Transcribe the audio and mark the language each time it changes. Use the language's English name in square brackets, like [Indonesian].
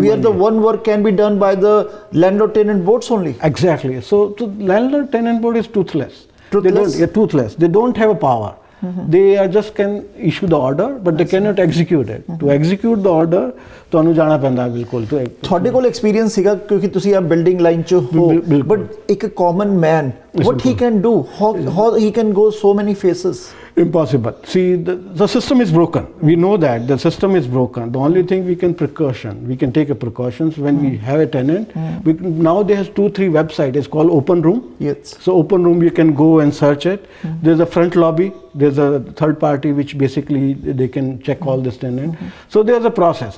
[English] Where the money. one work can be done by the landlord tenant boards only. Exactly. So landlord tenant board is toothless. Toothless? Toothless. They don't have a power. They are just can issue the order, but they cannot execute it. To execute the order, [Punjabi] ਤੁਹਾਨੂੰ ਜਾਣਾ ਪੈਂਦਾ ਬਿਲਕੁਲ। ਤੁਹਾਡੇ ਕੋਲ experience ਸੀਗਾ ਕਿਉਂਕਿ ਤੁਸੀਂ ਆ ਬਿਲਡਿੰਗ ਲਾਈਨ ਚ ਹੋ, ਬਟ ਇੱਕ common man [English] what he can do, how he can go so many phases? Impossible. See, the system is broken. We know that the system is broken. The only thing we can take a precautions when we have a tenant. Now there's 2-3 websites. It's called Open Room. Yes. So Open Room, you can go and search it. There's a front lobby. There's a third party which basically they can check all this tenant. So there's a process.